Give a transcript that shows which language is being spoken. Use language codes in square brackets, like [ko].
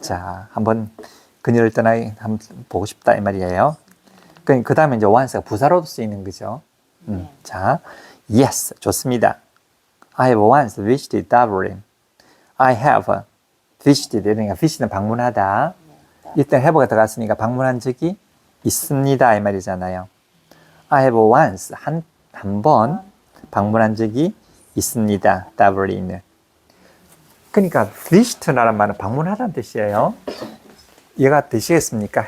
[ko] 자, 한번 그녀를 떠나기 한번 보고 싶다 이 말이에요. 그 다음에 이제 once가 부사로도 쓰이는 거죠. 자, yes, 좋습니다. [en] I have once visited Dublin. I have visited, [ko] 그러니까 visit는 방문하다. 일단 have가 들어갔으니까 방문한 적이 있습니다 이 말이잖아요. [en] I have once, [ko] 한 번 방문한 적이 있습니다. Dublin을. 그러니까 visit라는 말은 방문하다는 뜻이에요. 얘가 되시겠습니까?